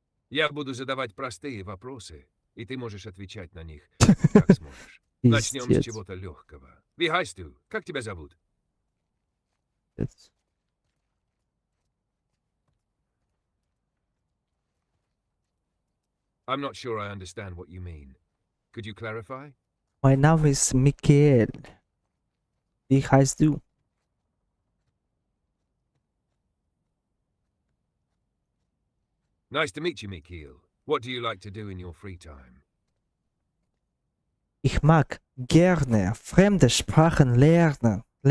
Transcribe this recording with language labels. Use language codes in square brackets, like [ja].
[ru] Я буду задавать простые вопросы, и ты можешь отвечать на них, как сможешь. Начнем с Пиздец. чего-то легкого. [de] Wie heißt du? [ru] Как тебя зовут? [en] I'm not sure I understand what you mean. Could you clarify? [de] Mein Name ist Michael. Wie heißt du? [en] Nice to meet you, Mikhail. What do you like to do in your free time? [de] Ich mag gerne fremde Sprachen lernen.